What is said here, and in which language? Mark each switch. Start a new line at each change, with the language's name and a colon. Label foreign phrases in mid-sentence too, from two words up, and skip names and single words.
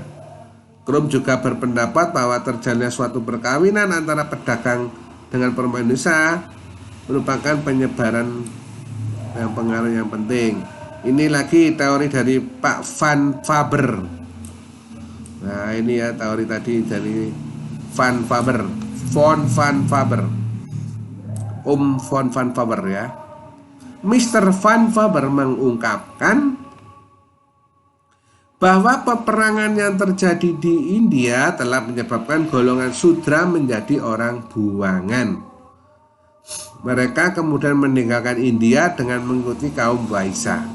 Indonesian: Krum juga berpendapat bahwa terjalinnya suatu perkawinan antara pedagang dengan perempuan Indonesia merupakan penyebaran yang pengaruh yang penting. Ini lagi teori dari Pak Van Faber. Nah, ini ya teori tadi dari Van Faber, Von Van Faber, Von Van Faber ya. Mr. Van Faber mengungkapkan bahwa peperangan yang terjadi di India telah menyebabkan golongan Sudra menjadi orang buangan. Mereka kemudian meninggalkan India dengan mengikuti kaum Waisa.